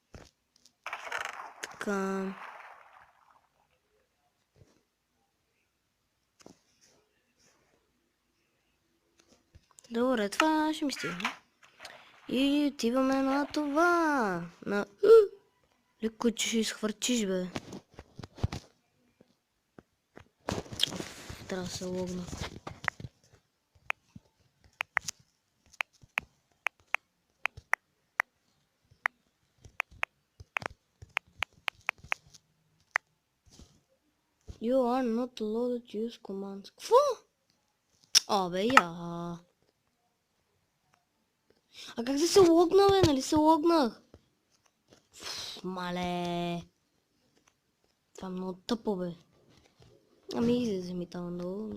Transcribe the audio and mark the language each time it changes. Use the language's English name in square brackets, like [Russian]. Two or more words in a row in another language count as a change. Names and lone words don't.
[Bulgarian] Така. Добре, това ще ми стигне. И отиваме на това. Леко, че ще изхвърчиш, бе. Трябва да се логна. [English] You are not allowed to use commands. [Bulgarian] Какво? Бе, как да се логна, бе? Нали се логнах? Мале. Това е много тъпо, бе. Излезе ми там долу.